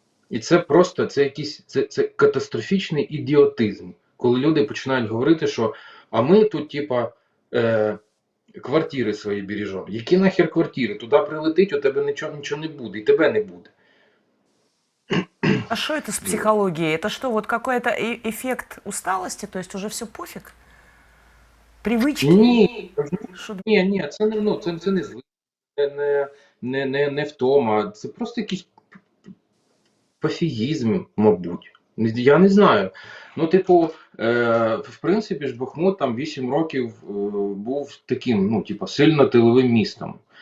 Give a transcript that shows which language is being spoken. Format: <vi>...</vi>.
<uk>І це просто це катастрофічний ідіотизм, коли люди починають говорити, що а ми тут, типа, квартири свої бережемо. Які нахер квартири? Туди прилетить, у тебе нічого не буде, і тебе не буде.</uk> <ru>а что это с психологией? Это что, вот какой-то эффект усталости? То есть уже все пофиг? Привычки?</ru> <uk>Ні, це не, ну, це не звик, не втома. Це просто якийсь пофігізм, мабуть. Я не знаю. Ну, типу, в принципі ж Бахмут там 8 років був таким, ну, типу, сильно тиловим містом.</uk>